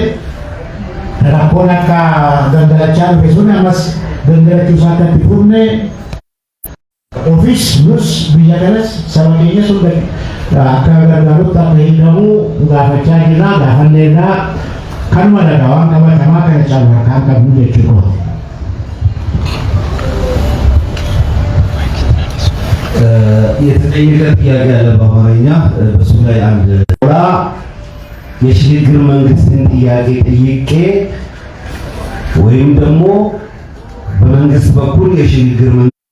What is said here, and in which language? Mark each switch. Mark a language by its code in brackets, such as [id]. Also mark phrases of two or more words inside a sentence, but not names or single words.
[om] Rakkoon akka gangalachaa dhufe sun ammas gangalachuusaa akka itti fufne ofis nus biyya kanas saba keenya sun akka gargaarutti akka hiikamu gaafachaa jirra, gaafanneerraa kanuma dhagaa waan qabatamaa kana caalaa harkaan qabnu jechuudha. [am] የተጠየቀ ጥያቄ ያለ በአማርኛ በሱ ላይ አንድ የሽግግር መንግስትን ጥያቄ ጠይቄ ወይም ደግሞ በመንግስት በኩል የሽግግር መንግስት